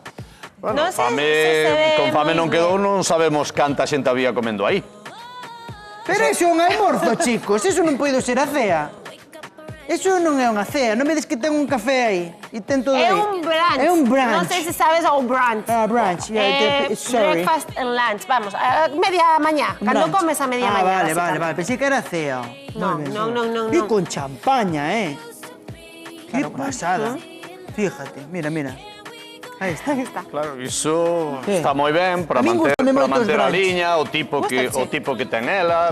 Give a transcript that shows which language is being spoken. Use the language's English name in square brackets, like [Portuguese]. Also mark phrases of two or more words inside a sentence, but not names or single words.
[Galician] Bueno, con fame non quedou, non sabemos canta xente había comendo aí. Pero iso é un almorzo, chicos. Eso non pode ser a cea. Eso non é unha cea. Non me des que ten un café aí. E ten todo aí. É un brunch. É un brunch. Non sei se sabes o brunch. Brunch. Sorry. [English] Breakfast and lunch. [Galician] Vamos, a media mañá. Cando comes a media mañá. Vale. Pensei que era cea. Non. E con champaña, [Spanish] Qué pasada. [Galician] Fíjate, mira. Aí está. Claro, iso está moi ben para manter a liña, o tipo que ten ela.